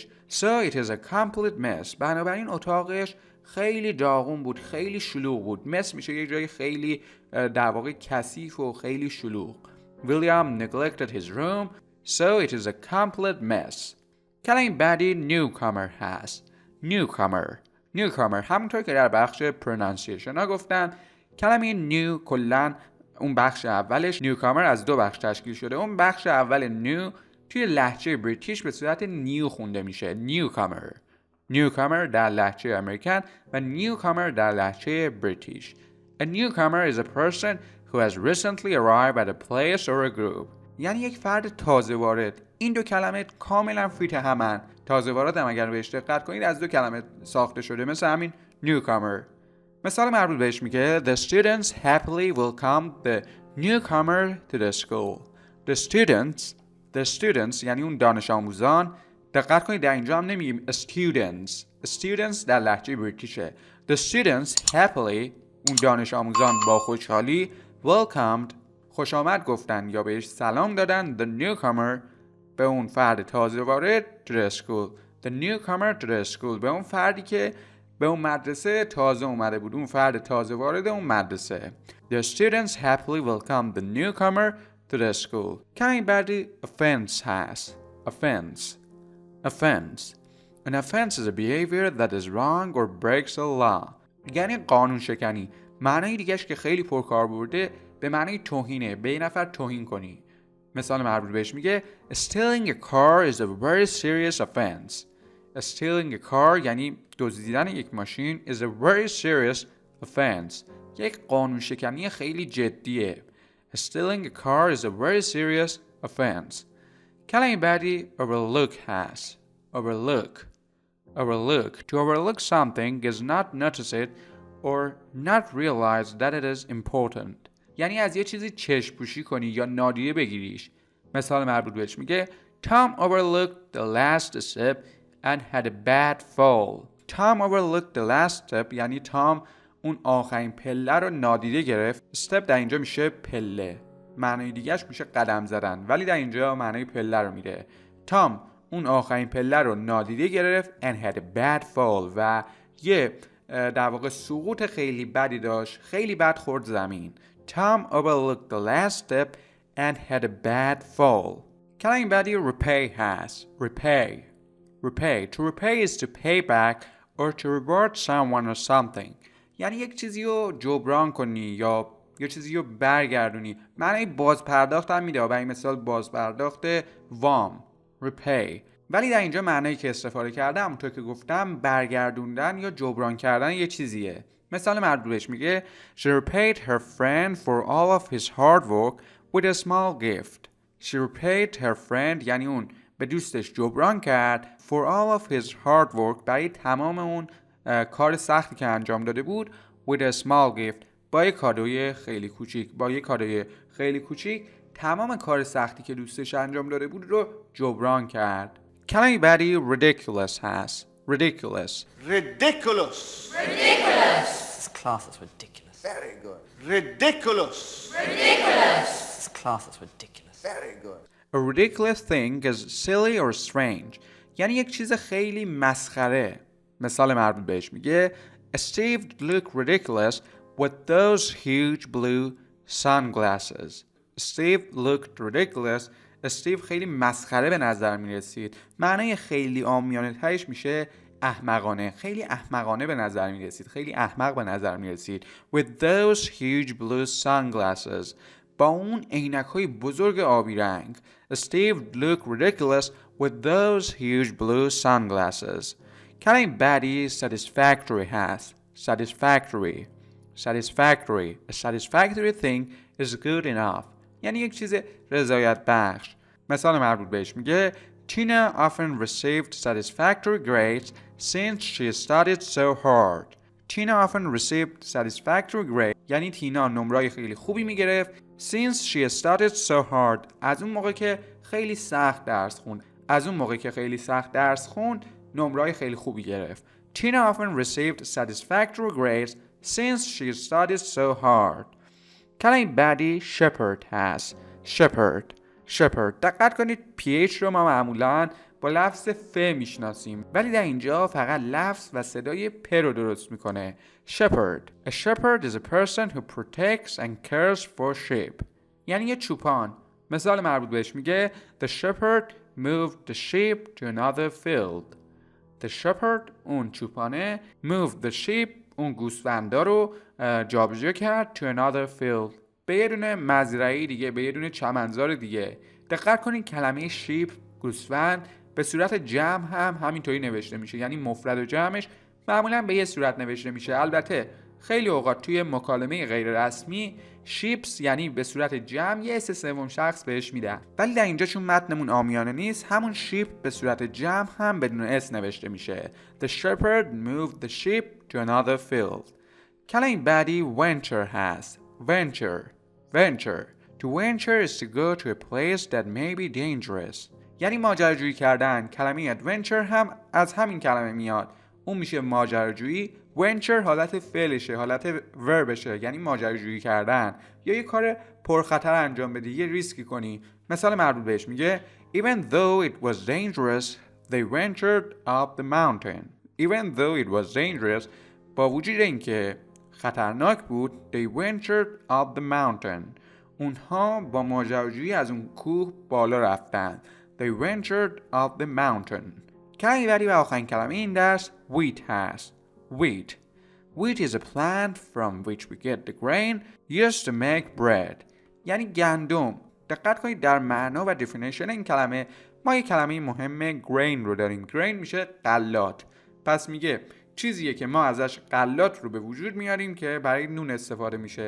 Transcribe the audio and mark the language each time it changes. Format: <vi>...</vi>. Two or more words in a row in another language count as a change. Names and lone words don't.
<en>So it is a complete mess.</en> <fa>بنابراین اتاقش خیلی داغون بود، خیلی شلوغ بود. مس میشه یک جای خیلی در واقع کثیف و خیلی شلوغ.</fa> <en>William neglected his room, so it is a complete mess.</en> <fa>کلمه بعدی newcomer هست. newcomer همونطور که در بخش pronunciation ها گفتم، کلمه new کلاً اون بخش اولش newcomer از دو بخش تشکیل شده. اون بخش اول new توی لهجه بریتیش به صورت new خونده میشه. newcomer در لهجه امریکن و newcomer در لهجه بریتیش.</fa> <en>A newcomer is a person who has recently arrived at a place or a group.</en> <fa>یعنی یک فرد تازه وارد. این دو کلمه کاملا فیت همن. تازه وارد هم اگر بهش دقت کنید از دو کلمه ساخته شده، مثل همین newcomer. مثال مربوط بهش میگه</fa> <en>The students happily welcome the newcomer to the school. The students</en> <fa>یعنی اون دانش آموزان. دقت کنید در اینجا هم نمیگیم students در لهجه بریتیشه.</fa> <en>The students happily</en> <fa>اون دانش آموزان با خوشحالی welcomed خوش آمد گفتن یا بهش سلام دادن</fa> <en>the newcomer</en> <fa>به اون فرد تازه وارد</fa> <en>to the school. The newcomer to the school</en> <fa>به اون فردی که به اون مدرسه تازه اومده بود، اون فرد تازه وارد اون مدرسه.</fa> <en>The students happily welcomed the newcomer to the school.</en> <fa>کمی بعدی offense هست.</fa> <en>Offense. An offense is a behavior that is wrong or breaks a law.</en> <fa>یعنی قانون شکنی. معنی دیگهش که خیلی پرکار برده به معنی توهینه، به یه نفر توهین کنی. مثال مربوط بهش میگه</fa> <en>Stealing a car is a very serious offense. Stealing a car</en> <fa>یعنی دزدیدن یک ماشین</fa> <en>is a very serious offense.</en> <fa>یک قانون شکنی خیلی جدیه.</fa> <en>Stealing a car is a very serious offense.</en> <fa>کلمه بعدی overlook هست. Overlook.</fa> <en>To overlook something is not notice it or not realize that it is important.</en> <fa>یعنی از یه چیزی چشم پوشی کنی یا نادیده بگیریش. مثال مربوط بهش میگه</fa> <en>Tom overlooked the last step and had a bad fall. Tom overlooked the last step</en> <fa>یعنی تام اون آخرین پله رو نادیده گرفت. step در اینجا میشه پله. معنی دیگهش میشه قدم زدن، ولی در اینجا معنی پله رو میده. تام اون آخرین پله رو نادیده گرفت</fa> <en>and had a bad fall</en> <fa>و یه در واقع سقوط خیلی بدی داشت، خیلی بد خورد زمین.</fa> <en>Tom overlooked the last step and had a bad fall.</en> <fa>کلمه بعدی repay هست.</fa> <en>Repay. To repay is to pay back or to reward someone or something.</en> <fa>یعنی یک چیزی رو جبران کنی یا یه چیزی رو برگردونی. معنی بازپرداخت هم میده. برای مثال بازپرداخت وام.</fa> <en>Repay.</en> <fa>ولی در اینجا معنی که استفاده کردم همونطور که گفتم برگردوندن یا جبران کردن یه چیزیه. مثال مربوطش میگه</fa> <en>She repaid her friend for all of his hard work with a small gift. She repaid her friend</en> <fa>یعنی اون به دوستش جبران کرد</fa> <en>for all of his hard work</en> <fa>برای تمام اون کار سختی که انجام داده بود</fa> <en>with a small gift</en> <fa>با یک کادوی خیلی کوچیک تمام کار سختی که دوستش انجام داده بود رو جبران کرد. کلمه بعدی ridiculous هست.</fa> <en>Ridiculous. This class is ridiculous. Very good. Ridiculous. This class is ridiculous. Very good. A ridiculous thing is silly or strange.</en> <fa>یعنی یک چیز خیلی مسخره. مثال مربوط بهش میگه</fa> <en>Steve looked ridiculous with those huge blue sunglasses. Steve looked ridiculous.</en> <fa>استیو خیلی مسخره به نظر می رسید. معنی خیلی عامیانه ترش میشه احمقانه. خیلی احمقانه به نظر می رسید. خیلی احمق به نظر می رسید.</fa> <en>With those huge blue sunglasses.</en> <fa>با اون عینک‌های بزرگ آبی رنگ.</fa> <en>Steve looked ridiculous with those huge blue sunglasses.</en> <fa>کلمه بعدی satisfactory هست. Satisfactory.</fa> <en>A satisfactory thing is good enough.</en> <fa>یعنی یک چیز رضایت بخش. مثال مربوط بهش میگه</fa> <en>Tina often received satisfactory grades since she studied so hard. Tina often received satisfactory grades</en> <fa>یعنی تینا نمرای خیلی خوبی میگرفت.</fa> <en>Since she studied so hard.</en> <fa>از اون موقع که خیلی سخت درس خوند نمرای خیلی خوبی گرفت.</fa> <en>Tina often received satisfactory grades since she studied so hard.</en> <fa>کلمه بعدی shepherd هست. shepherd. دقت کنید PH رو ما معمولاً با لفظ ف میشناسیم، ولی در اینجا فقط لفظ و صدای پ رو درست میکنه.</fa> <en>shepherd. A shepherd is a person who protects and cares for sheep.</en> <fa>یعنی یه چوپان. مثال مربوط بهش میگه</fa> <en>The shepherd moved the sheep to another field. The shepherd</en> <fa>اون چوپانه</fa> <en>moved the sheep</en> <fa>اون گوسفندا رو جابجا کرد</fa> <en>to another field</en> <fa>به یه دونه مزرعه دیگه، به یه دونه چمنزار دیگه. دقت کنید کلمه sheep گوسفند به صورت جمع هم همینطوری نوشته میشه، یعنی مفرد و جمعش معمولا به یه صورت نوشته میشه. البته خیلی اوقات توی مکالمه غیر رسمی شیپس یعنی به صورت جمع یه اسم سوم شخص بهش میدن، ولی در اینجا چون متنمون عامیانه نیست همون شیپ به صورت جمع هم بدون اس نوشته میشه.</fa> <en>The shepherd moved the sheep to another field.</en> <fa>کلمه بعدی venture هست.</fa> <en>venture. To venture is to go to a place that may be dangerous.</en> <fa>یعنی ماجراجویی کردن. کلمه adventure هم از همین کلمه میاد، اون میشه ماجراجویی. venture حالت فعلشه، حالت وربشه، یعنی ماجراجویی کردن یا یه کار پرخطر انجام بدی، یه ریسکی کنی. مثال مربوط بهش میگه</fa> <en>Even though it was dangerous, they ventured up the mountain. Even though it was dangerous,</en> <fa>با وجود اینکه خطرناک بود</fa> <en>they ventured up the mountain.</en> <fa>اونها با ماجراجویی از اون کوه بالا رفتن.</fa> <en>They ventured up the mountain.</en> <fa>کلمه بعدی و آخرین کلمه این درس wheat هست.</fa> <en>Wheat is a plant from which we get the grain used to make bread.</en> <fa>یعنی گندم. دقت کنید در معنا و definition این کلمه ما یک کلمه مهم grain رو داریم. grain میشه غلات. پس میگه چیزیه که ما ازش غلات رو به وجود میاریم که برای نون استفاده میشه.</fa>